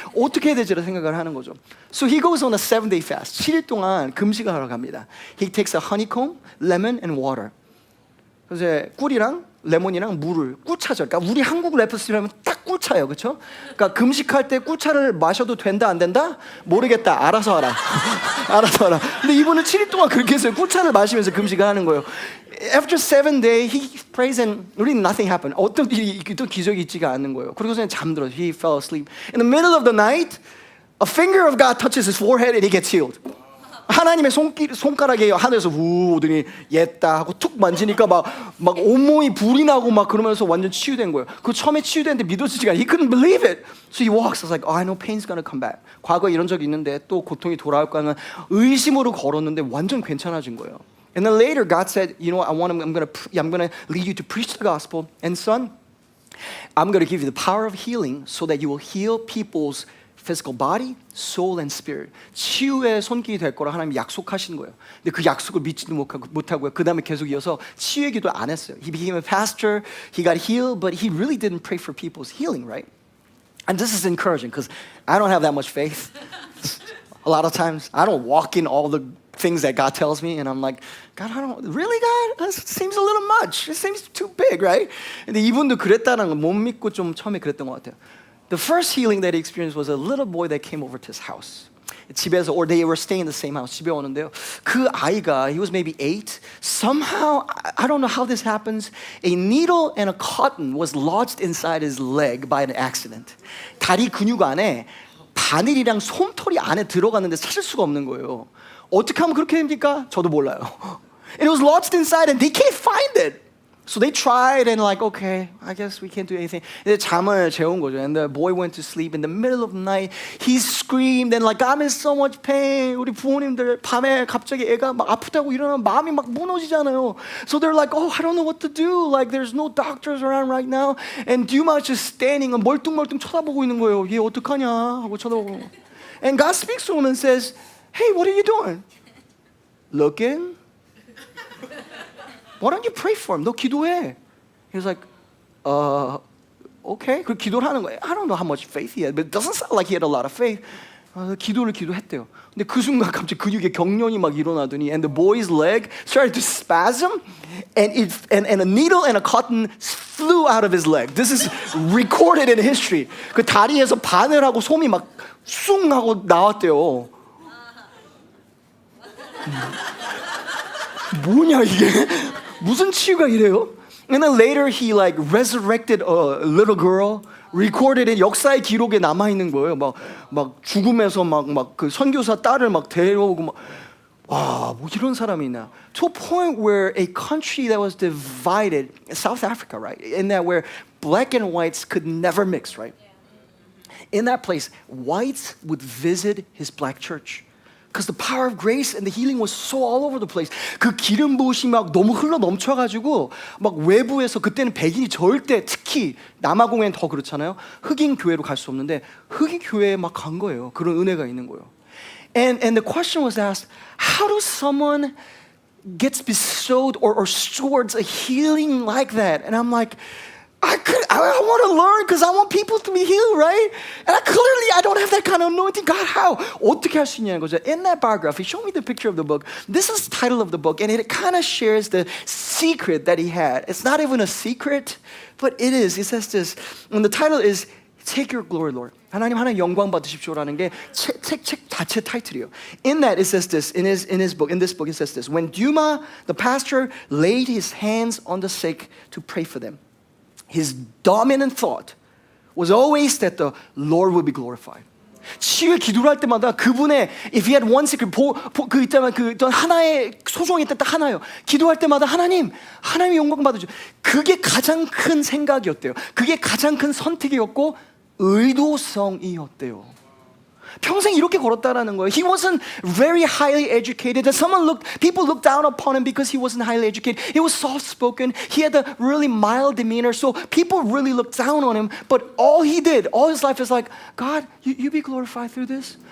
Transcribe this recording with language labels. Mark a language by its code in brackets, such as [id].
[ko] 어떻게 해야 되지라고 생각을 하는 거죠. [en] So he goes on a 7-day fast. [ko] 7일 동안 금식을 하러 갑니다. [en] He takes a honeycomb, lemon, and water. [ko] 그래서 꿀이랑 레몬이랑 물을 꿀차죠. 그러니까 우리 한국 레퍼스라면 딱 꿀차예요, 그렇죠? 그러니까 금식할 때 꿀차를 마셔도 된다 안 된다? 모르겠다. 알아서 하라. 알아서 하라. 근데 이분은 7일 동안 그렇게 했어요. 꿀차를 마시면서 금식을 하는 거예요. [en] After 7 days, he prays and really nothing happened. [ko] 어떤 기적이 있지가 않는 거예요. 그리고서 잠들어. [en] He fell asleep. In the middle of the night, a finger of God touches his forehead and he gets healed. [ko] 하나님의 손가락이 하늘에서 우 오더니 옛다 하고 툭 만지니까 막 온몸이 불이 나고 막 그러면서 완전 치유된 거예요. 그 처음에 치유됐는데 믿어지지가 않아요. [en] He couldn't believe it. So he walks. I was like, I know pain's gonna come back. [ko] 과거에 이런 적이 있는데 또 고통이 돌아올 거는 의심으로 걸었는데 완전 괜찮아진 거예요. [en] And then later God said, you know, I'm gonna lead you to preach the gospel. And son, I'm gonna give you the power of healing so that you will heal people's physical body, soul, and spirit. [ko] 치유의 손길이 될 거라 하나님이 약속하신 거예요. 근데 그 약속을 믿지도 못하고요. 그 다음에 계속 이어서 치유의 기도 안 했어요. [en] He became a pastor, he got healed, but he really didn't pray for people's healing, right? And this is encouraging because I don't have that much faith. A lot of times, I don't walk in all the things that God tells me, and I'm like, God, really, God? That seems a little much. It seems too big, right? [ko] 근데 이분도 그랬다는 걸 못 믿고 좀 처음에 그랬던 것 같아요. [en] The first healing that he experienced was a little boy that came over to his house. [ko] 집에서, [en] or they were staying in the same house. [ko] 집에 오는데요. 그 아이가, [en] he was maybe 8. Somehow, I don't know how this happens. A needle and a cotton was lodged inside his leg by an accident. [ko] 다리 근육 안에 바늘이랑 솜털이 안에 들어갔는데 찾을 수가 없는 거예요. 어떻게 하면 그렇게 됩니까? 저도 몰라요. [en] And it was lodged inside and they can't find it. So they tried and like, okay, I guess we can't do anything. [ko] 잠을 재운 거죠. [en] And the boy went to sleep in the middle of the night. He screamed and like, I'm in so much pain. [ko] 우리 부모님들 밤에 갑자기 애가 막 아프다고 일어나면 마음이 막 무너지잖아요. [en] So they're like, oh, I don't know what to do. Like there's no doctors around right now. And Duma's just standing [ko] 멀뚱멀뚱 쳐다보고 있는 거예요. 얘 어떡하냐 하고 쳐다보고. [en] And God speaks to him and says, hey, what are you doing? Looking. Why don't you pray for him? [ko] 너 기도해. [en] He was like, okay. [ko] 그 기도를 하는 거예요. [en] I don't know how much faith he had, but it doesn't sound like he had a lot of faith. [ko] 기도했대요. 근데 그 순간 갑자기 근육에 경련이 막 일어나더니, [en] and the boy's leg started to spasm, and a needle and a cotton flew out of his leg. This is recorded in history. [ko] 그 다리에서 바늘하고 솜이 막 쑥 하고 나왔대요. 뭐냐 이게? 무슨 치유가 이래요? [en] And then later he like resurrected a little girl. recorded in [ko] 역사의 기록에 남아 있는 거예요. 막 죽음에서 막 그 선교사 딸을 막 데려오고 막 와, 뭐 이런 사람이 있나? [en] To a point where a country that was divided, South Africa, right? In that where black and whites could never mix, right? In that place, whites would visit his black church. Because the power of grace and the healing was so all over the place. [ko] 그 기름 부으심이 막 너무 흘러 넘쳐가지고 막 외부에서 그때는 백인이 절대 특히 남아공엔 더 그렇잖아요. 흑인 교회로 갈 수 없는데 흑인 교회에 막 간 거예요. 그런 은혜가 있는 거예요. [en] And the question was asked, how does someone gets bestowed or stewards a healing like that? And I'm like, I want to learn because I want people to be healed, right? And I don't have that kind of anointing. God, how? [ko] 어떻게 할 수 있냐는 거죠. [en] In that biography, show me the picture of the book. This is the title of the book, and it kind of shares the secret that he had. It's not even a secret, but it is. It says this, and the title is Take Your Glory, Lord. [ko] 하나님 영광 받으십시오라는 게 책 자체 타이틀이에요. [en] In that it says this, in this book it says this. When Duma, the pastor, laid his hands on the sick to pray for them, his dominant thought was always that the Lord would be glorified. [ko] 치유의 기도를 할 때마다 그분의 [en] if he had one secret [ko] 그 있다면 그 하나의 소중히 있다 딱 하나요. 기도할 때마다 하나님이 영광 받으죠. 그게 가장 큰 생각이었대요. 그게 가장 큰 선택이었고 의도성이었대요. 평생 이렇게 걸었다라는 거예요. [en] He wasn't very highly educated. People looked down upon him because he wasn't highly educated. He was soft-spoken. He had a really mild demeanor. So people really looked down on him. But all he did, all his life is like, God, you be glorified through this.